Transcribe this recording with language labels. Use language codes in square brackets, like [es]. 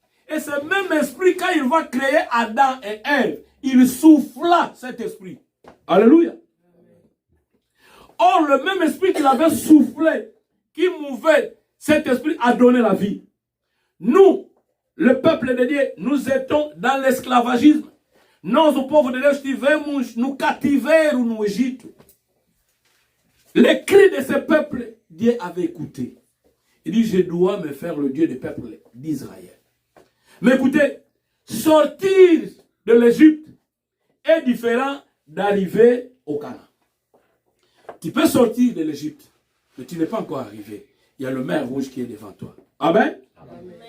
[fr] Et ce même esprit, quand il va créer Adam et Ève, il souffla cet esprit. Alléluia. Or, le même esprit qu'il avait soufflé, qui mouvait, cet esprit a donné la vie. Nous, le peuple de Dieu, nous étions dans l'esclavagisme. [pt] Nós, o povo de Deus, estivemos no cativeiro no Egito. [fr] Les cris de ce peuple, Dieu avait écouté. Il dit, je dois me faire le Dieu du peuple d'Israël. Mais écoutez, sortir de l'Égypte est différent d'arriver au Canaan. Tu peux sortir de l'Égypte, mais tu n'es pas encore arrivé. Il y a le mer rouge qui est devant toi. Amen. Amen.